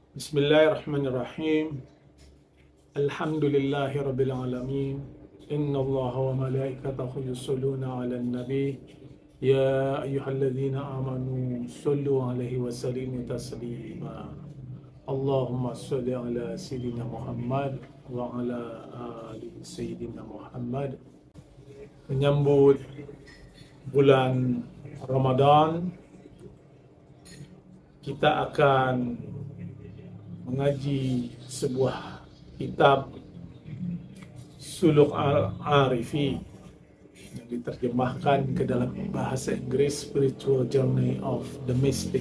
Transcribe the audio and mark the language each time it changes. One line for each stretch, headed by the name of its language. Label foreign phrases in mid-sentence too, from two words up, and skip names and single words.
Arabic: بسم الله الرحمن الرحيم. الحمد لله رب العالمين. إن الله وملائكته يصلون على النبي. يا أيها الذين آمنوا صلوا عليه وسلموا تسليما. اللهم صل على سيدنا محمد وعلى آل سيدنا محمد.
Indonesian: Menyambut bulan Ramadan, kita akan mengaji sebuah kitab Suluk Al-Arifi yang diterjemahkan ke dalam bahasa Inggris Spiritual Journey of the Mystic.